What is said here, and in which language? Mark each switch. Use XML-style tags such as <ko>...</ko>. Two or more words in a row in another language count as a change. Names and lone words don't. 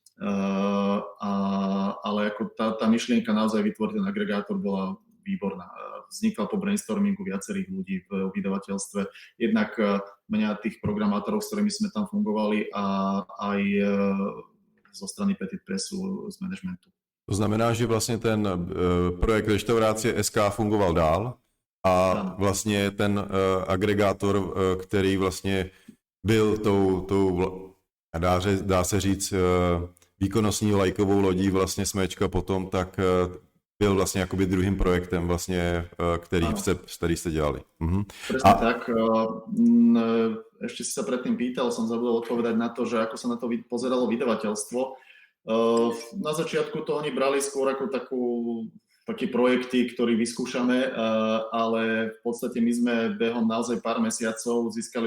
<sk>Ale ako tá myšlienka naozaj vytvoriť ten agregátor bola výborná. Vznikla po brainstormingu viacerých ľudí v vydavateľstve. Jednak mňa tých programátorov, s ktorými sme tam fungovali a aj zo strany Petit Pressu z managementu.</sk> <cs>To znamená, že vlastně ten projekt Restaurácie SK fungoval dál a vlastně ten agregátor, který vlastně byl dá se říct, výkonnostní lajkovou lodí vlastně Smečka potom, tak byl vlastně jakoby druhým projektem vlastně, který jste dělali.</cs> <sk>Presne tak. Ešte si sa predtým pýtal, som zabudol odpovedať na to, že ako sa na to pozeralo vydavateľstvo. Na začiatku to oni brali skôr ako taký projekty, ktorý vyskúšame, ale v podstate my sme behom naozaj pár mesiacov získali</sk>